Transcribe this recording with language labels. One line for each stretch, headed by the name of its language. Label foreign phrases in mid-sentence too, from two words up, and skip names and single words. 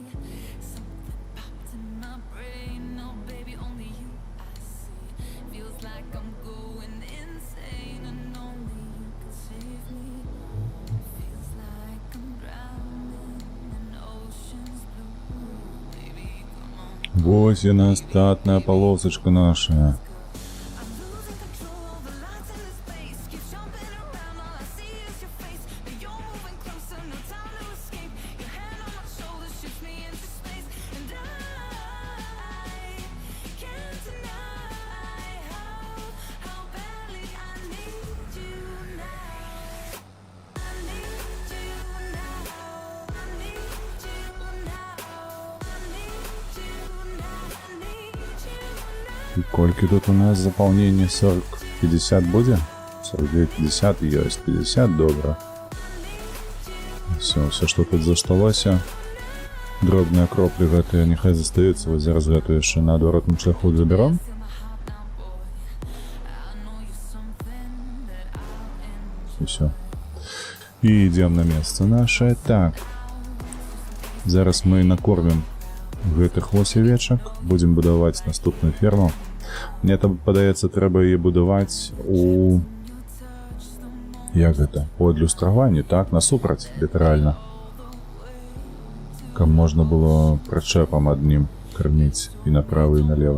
English: Something popped in my brain. Oh, baby, only you I see. Feels like I'm going insane, and only you can save me. Feels like I'm drowning in ocean's blue. Baby, come on.
Russian: Вот и остатная полосочка наша.
English: I'm losing control over lines in this space. Keep jumping around, all I see is your face. But you're moving closer, no time to escape. Your hand on my shoulder shifts me into space. And I can't deny how badly I need you now. I need you now. I need you now. I need you now. I need you now.
Russian: И кольки тут у нас заполнение 40-50 будет? 49-50, есть 50, добре. Все, что тут засталося.
Belarusian: Дробные кроплі гэтыя няхай застаюцца, вось зараз гэтую яшчэ на адваротным шляху забяром.
Russian: И все. И идем на место наше. Так.
Belarusian: Зараз мы накормим гэтых вось авечак, будем будаваць наступную ферму. Мне там падаецца, трэба яе будаваць у... Як гэта? У адлюстраванні, так, насупраць, літаральна. Каб можна было прычэпам аднім карміць і направа, і налева.